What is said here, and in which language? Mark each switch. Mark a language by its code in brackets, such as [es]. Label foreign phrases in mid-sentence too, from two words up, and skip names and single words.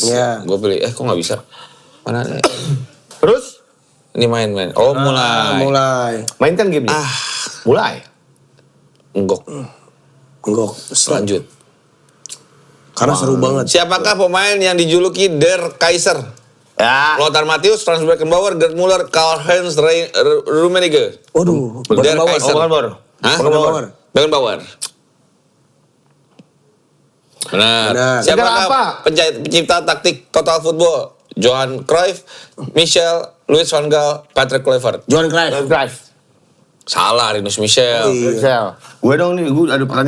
[id] Iya. Gue pilih. Kok nggak bisa? Mana nih? Terus Ini main. Oh mulai. Mulai. mainkan game nih. Mulai. Enggok. Unggok. Lanjut. Karena seru banget. Siapakah pemain yang dijuluki Der Kaiser? Ya. Lothar Matthäus, Franz Beckenbauer, Gerd Müller, Karl-Heinz Rummenigge. Waduh, Der Beckenbauer. Kaiser. Beckenbauer. Hah? Beckenbauer. Beckenbauer. Benar. Benar. Siapakah Negara apa? pencipta taktik [en] total football? [id] Johan Cruyff, Michel, Louis van Gaal, Patrick Kluivert. Johan Cruyff. Drive. Salah, Rinus Michel. Excel. Gue dong nih, gue ada pertanyaan.